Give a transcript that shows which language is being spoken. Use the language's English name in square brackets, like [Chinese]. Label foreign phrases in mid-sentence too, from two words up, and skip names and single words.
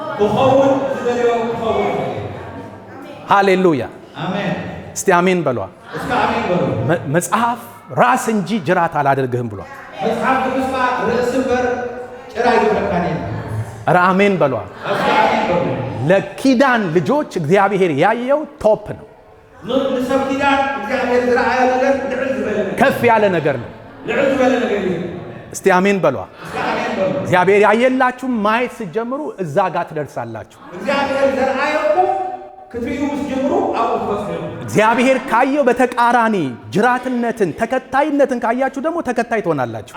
[Amharic] ሃሌሉያ። እስቲ አሜን በሏ። መጽሐፍ ራስ እንጂ ጅራት አላደርግህም ብሏል። አሜን በሏ። ለኪዳን ልጆች እግዚአብሔር ያየው ቶፕ ነው። [Tigrinya] ንሰብ ኪዳን እግዚአብሔር ዝረአየ ነገር ልዕል ዝበለ [Amharic] ከፍ ያለ ነገር ነው። [Tigrinya] ልዕል ዝበለ ነገር እዩ። [Amharic] እስቲ አሜን በሏ። እግዚአብሔር ያየላችሁ ማየት ስትጀምሩ እዛ ጋር ትደርሳላችሁ። [Tigrinya] እግዚአብሔር ዘርአየኩም ክትዩ [Amharic] ስትጀምሩ አውጥተው እግዚአብሔር ካየው በተቃራኒ ጅራትነትን ተከታይነትን ካያችሁ ደግሞ ተከታይ ትሆናላችሁ።